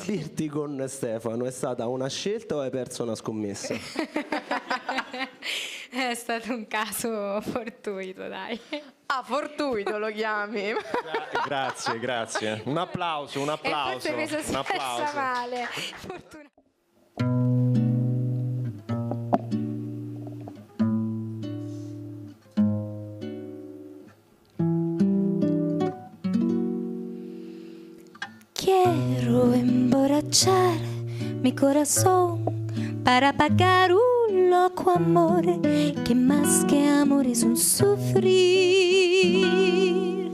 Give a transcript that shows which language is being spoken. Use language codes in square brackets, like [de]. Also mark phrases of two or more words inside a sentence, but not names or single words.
[it] Esibirti con Stefano è stata una scelta o hai perso una scommessa? È stato un caso fortuito, dai. Ah, fortuito lo chiami. Grazie. Un applauso. E forse mi sono espressa male. Fortuna. [es] Quiero emborrachar mi corazón para pagar un loco amor que más que amor es un sufrir.